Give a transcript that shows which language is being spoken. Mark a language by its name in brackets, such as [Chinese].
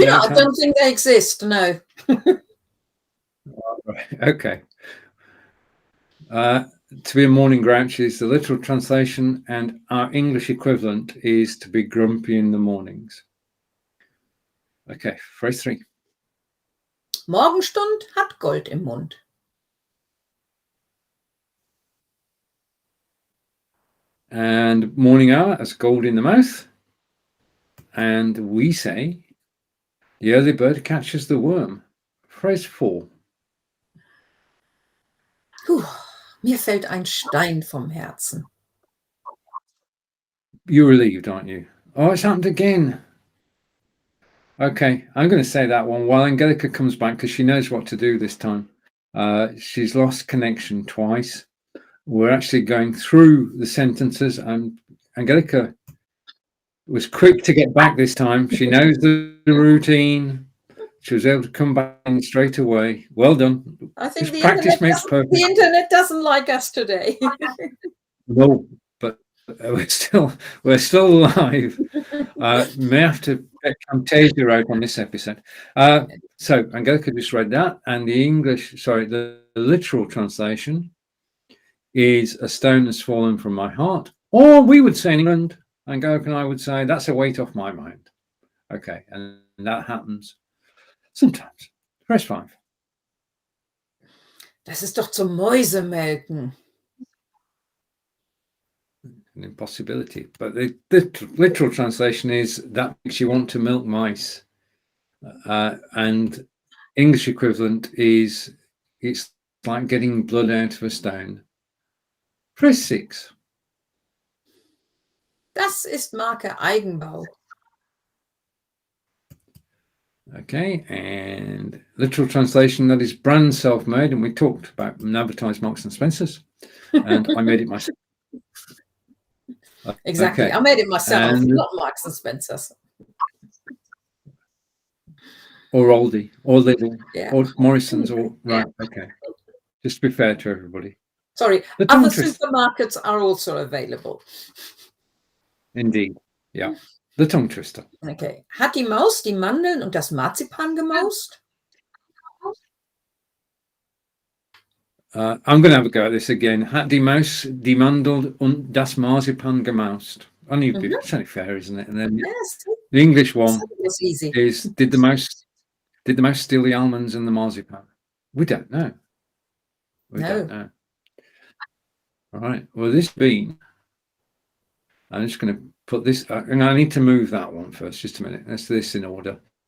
[English] I don't think they exist, no. Right. Okay. To be a morning grouch is the literal translation, and our English equivalent is to be grumpy in the mornings. Okay, phrase 3. [German] Morgenstund hat Gold im Mund. [English] And morning hour has gold in the mouth. And we say, the early bird catches the worm. Phrase 4. [German] Mir fällt ein Stein vom Herzen. [English] You're relieved, aren't you? Oh, it's happened again. Okay, I'm going to say that one while Angelika comes back, because she knows what to do this time. She's lost connection twice. We're actually going through the sentences, and Angelika was quick to get back this time. She knows the routine. She was able to come back in straight away. Well done. I think the internet doesn't like us today. No, but we're still alive. May have to get Camtasia out on this episode. So Angelika just read that, and the literal translation is a stone has fallen from my heart, or we would say in England, Angelika and I would say, that's a weight off my mind. Okay, and that happens sometimes. Phrase 5. [German] Das ist doch zum Mäusemelken. [English] An impossibility, but the literal translation is that makes you want to milk mice, and English equivalent is it's like getting blood out of a stone. Phrase 6. [German] Das ist Marke Eigenbau. [English] Okay, and literal translation, that is brand self-made, and we talked about advertised Marks and Spencers, and I made it myself. Exactly, okay. I made it myself, not Marks and Spencers. Or Aldi, or Lidl, or Morrison's, or right. Okay, just to be fair to everybody. Sorry, other supermarkets are also available. Indeed, yeah. The tongue twister. Okay. [German] Hat die Maus die Mandeln und das Marzipan gemaust? [English] I'm going to have a go at this again. [German] Hat die Maus die Mandel und das Marzipan gemaust? [English] That's only fair, isn't it? And then the English one is did the mouse steal the almonds and the marzipan? We don't know. We No. don't know. All right. Well, this bean, I'm just going to put this, and I need to move that one first. Just a minute. Let's do this in order.